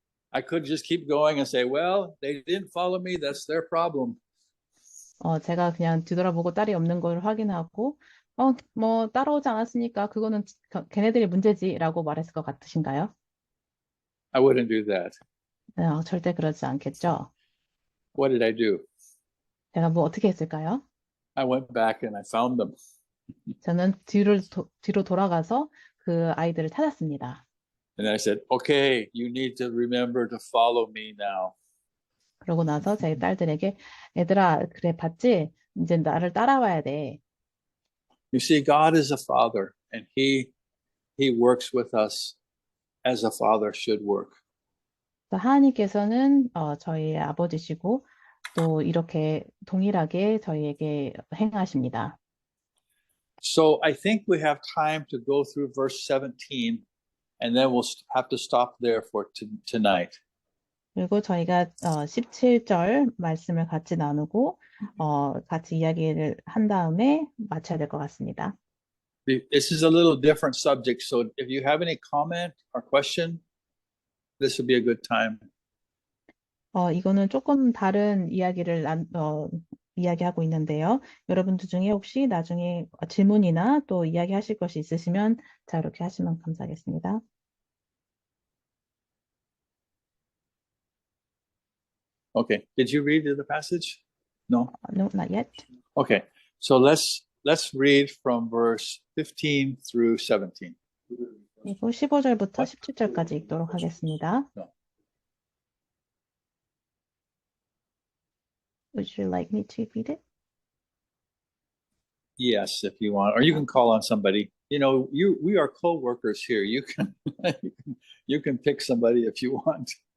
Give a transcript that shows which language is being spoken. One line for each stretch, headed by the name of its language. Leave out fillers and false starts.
English: I could just keep going and say, well, they didn't follow me. That's their problem.
Korean: 제가 그냥 뒤돌아보고 딸이 없는 걸 확인하고 뭐 따라오지 않았으니까 그거는 걔네들의 문제지라고 말했을 것 같으신가요?
English: I wouldn't do that.
Korean: 절대 그러지 않겠죠.
English: What did I do?
Korean: 제가 뭐 어떻게 했을까요?
English: I went back and I found them.
Korean: 저는 뒤로 돌아가서 그 아이들을 찾았습니다.
English: And I said, okay, you need to remember to follow me now.
Korean: 그러고 나서 제 딸들에게 얘들아, 그래 봤지? 이제 나를 따라와야 돼.
English: You see, God is a father, and He works with us as a father should work.
Korean: 하나님께서는 저희의 아버지시고 또 이렇게 동일하게 저희에게 행하십니다.
English: So I think we have time to go through verse 17, and then we'll have to stop there for tonight.
Korean: 그리고 저희가 17절 말씀을 같이 나누고 같이 이야기를 한 다음에 마쳐야 될 것 같습니다.
English: This is a little different subject, so if you have any comment or question, this would be a good time.
Korean: 이거는 조금 다른 이야기를 이야기하고 있는데요. 여러분들 중에 혹시 나중에 질문이나 또 이야기하실 것이 있으시면 이렇게 하시면 감사하겠습니다.
English: Okay, did you read the passage? No? No, not yet. Okay, so let's read from verse 15 through 17.
Korean: 그리고 15절부터 17절까지 읽도록 하겠습니다.
English: Would you like me to read it? Yes, if you want, or you can call on somebody. You know, we are co-workers here. You can pick somebody if you want.